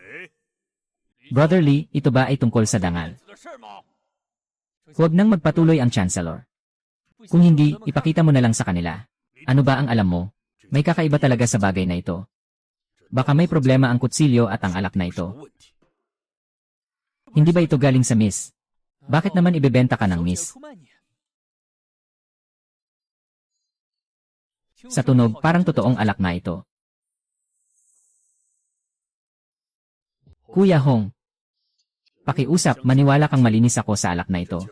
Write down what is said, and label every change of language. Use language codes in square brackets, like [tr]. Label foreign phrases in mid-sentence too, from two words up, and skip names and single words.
[tl] Brother Lee, ito ba ay tungkol sa dangal? [zh] 的事吗？ [tl] Huwag nang magpatuloy ang Chancellor. Kung hindi, ipakita mo na lang sa kanila. Ano ba ang alam mo? May kakaiba talaga sa bagay na ito. Baka may problema ang kutsilyo at ang alak na [zh] 什 [tl] ito. [zh] 么问题？ [tl] Hindi ba ito galing sa Miss? Bakit naman ibebenta ka ng Miss? [zh] 出卖你？ [tl] Sa tunog, parang totoong alak na ito. Kuya Hong, pakiusap, maniwala kang malinis ako sa alak na ito.